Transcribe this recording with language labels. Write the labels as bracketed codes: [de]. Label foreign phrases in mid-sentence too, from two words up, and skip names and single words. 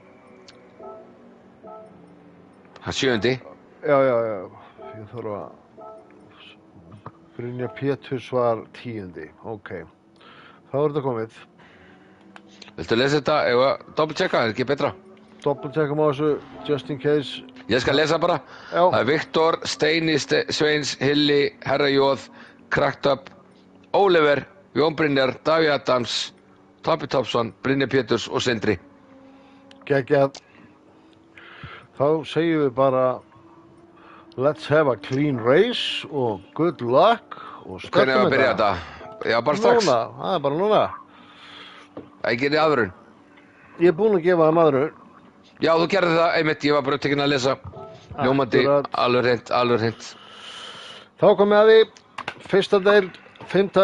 [is] Hann 7. já, ég þarf að, Brynjar Péturs var 10. Ok, þá er þetta komið. Viltu lesa þetta? Eða doppeltjekka, er ekki betra? Doppeltjekkum á þessu, [en] just in case. [is] Ég skal lesa bara. Já. Það er Viktor, Steini, Sveins, Hilli, Herra Jóð, Krakt-up, Oliver, Jón Brynjar, Davíð Adams, Tobbi Topsson, Brynjar Péturs og Sindri. Geggjað. Þá segjum við bara [en] let's have a clean race [is] og [en] good luck [is] og Hvernig var að byrja þetta? Já, bara strax. Núna, það er bara núna. Ekki í aðvörun. Ég er búinn að gefa það maðurinn. Já, þú gerði það, einmitt, ég var bara tekinn að lesa. Ljómandi, Akkurat. alveg hreint. Þá komum við að því, fyrsta deild, 5.